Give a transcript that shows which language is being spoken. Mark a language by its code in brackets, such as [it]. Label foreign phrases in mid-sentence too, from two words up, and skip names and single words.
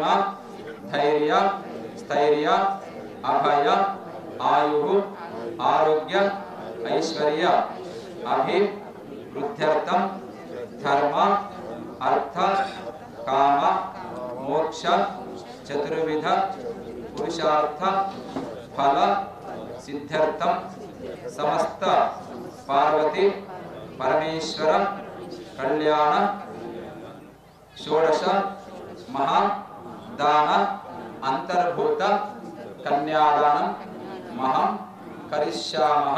[sa] धैर्य स्थैर्य अभय आयु आरोग्य ऐश्वर्य अभिवृद्ध्यर्थं धर्म अर्थ काम मोक्ष చతుర్విధ పురుషార్థ ఫల సిద్ధ్యర్థం సమస్త పార్వతి పరమేశ్వర కళ్యాణ షోడశ మహా దాన అంతర్భూత కన్యాదానం మహం కరిష్యామః.